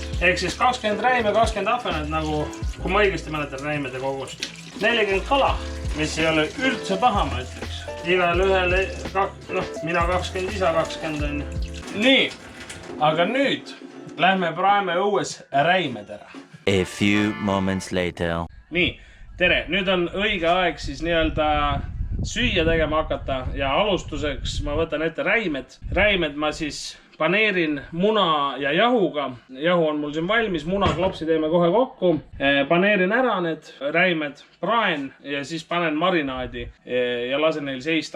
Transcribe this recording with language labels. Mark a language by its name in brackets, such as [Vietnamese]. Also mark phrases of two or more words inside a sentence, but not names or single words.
[Estonian] Ehk siis 20 räime, 20 ahvenat, nagu kui ma õigesti mäletan räimede kogust. 40 kala, mis ei ole üldse paha, ma ütleks. Igal ühele, mina 20, isa 20 on. Nii, aga nüüd lähme praeme õues räimed ära. [English] A few moments later. [Estonian] Nii, tere, nüüd on õige aeg siis nii-öelda süüa tegema hakata ja alustuseks ma võtan ette räimed. Räimed ma siis paneerin muna ja jahuga. Jahu on mul siin valmis, munaklopsi teeme kohe kokku. Paneerin ära need räimed, praen ja siis panen marinaadi ja lasen neil seista.